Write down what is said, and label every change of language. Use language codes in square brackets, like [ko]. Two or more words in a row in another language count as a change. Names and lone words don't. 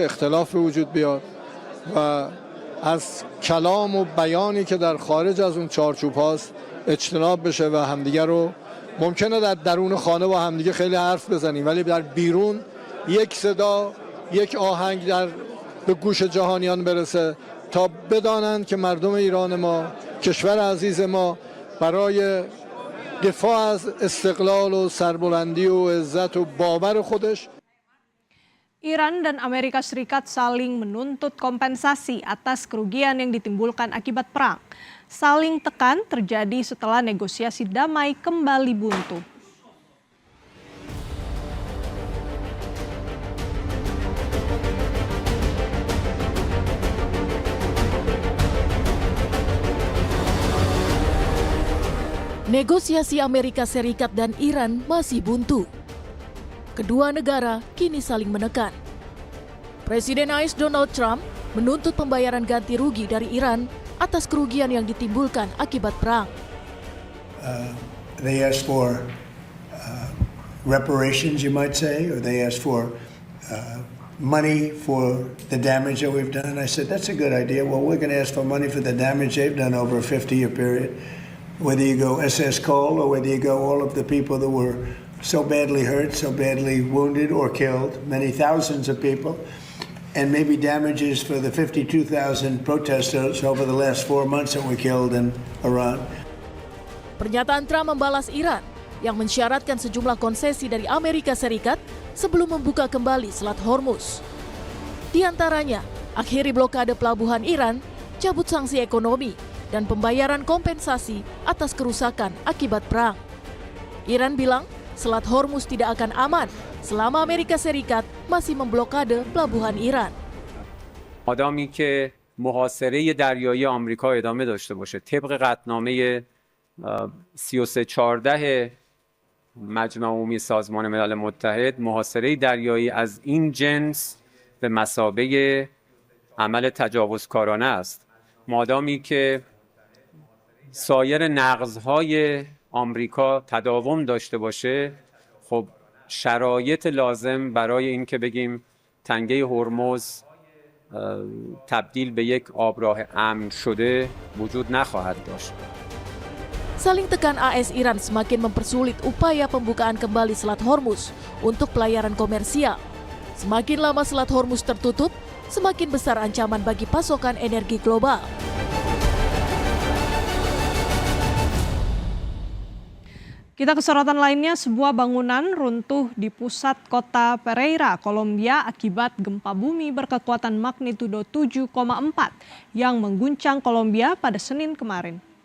[fa] اختلاف به وجود بیاد و از کلام و بیانی که در خارج از اون چارچوب هاست اجتناب بشه و همدیگه رو ممکنه در درون خانه با همدیگه خیلی حرف بزنیم ولی در بیرون یک صدا یک آهنگ به گوش جهانیان برسه تا بدانند که مردم ایران ما کشور عزیز ما برای دفاع از استقلال و سربلندی و عزت و باور خودش. [id] Iran dan Amerika Serikat saling menuntut kompensasi atas kerugian yang ditimbulkan akibat perang. Saling tekan terjadi setelah negosiasi damai kembali buntu. Negosiasi Amerika Serikat dan Iran masih buntu. Kedua negara kini saling menekan. Presiden AS Donald Trump menuntut pembayaran ganti rugi dari Iran atas kerugian yang ditimbulkan akibat perang. [en] They asked for reparations, you might say, or they asked for money for the damage that we've done. I said, that's a good idea. Well, we're going to ask for money for the damage they've done over a 50-year period. Whether you go SS Cole or whether you go all of the people that were so badly hurt, so badly wounded or killed, many thousands of people, and maybe damages for the 52,000 protesters over the last 4 months that were killed in Iran. [id] Pernyataan Trump membalas Iran yang mensyaratkan sejumlah konsesi dari Amerika Serikat sebelum membuka kembali Selat Hormuz. Di antaranya, akhiri blokade pelabuhan Iran, cabut sanksi ekonomi, dan pembayaran kompensasi atas kerusakan akibat perang. Iran bilang Selat Hormuz tidak akan aman selama Amerika Serikat masih memblokade pelabuhan Iran. [fa] آدمی که محاصره دریایی آمریکا ادامه داشته باشه طبق قطعنامه 3314 مجمع عمومی سازمان ملل متحد، محاصره دریایی از این جنس به مثابه عمل تجاوزکارانه است. مادامی که سایر نقض‌های آمریکا تداوم داشته باشه، خب شرایط لازم برای این که بگیم تنگه هرمز تبدیل به یک آبراه امن شده وجود نخواهد داشت. [id] Saling tekan AS Iran semakin mempersulit upaya pembukaan kembali Selat Hormuz untuk pelayaran komersial. Semakin lama Selat Hormuz tertutup, semakin besar ancaman bagi pasokan energi global. Kita ke sorotan lainnya, sebuah bangunan runtuh di pusat kota Pereira, Kolombia akibat gempa bumi berkekuatan magnitudo 7,4 yang mengguncang Kolombia pada Senin kemarin.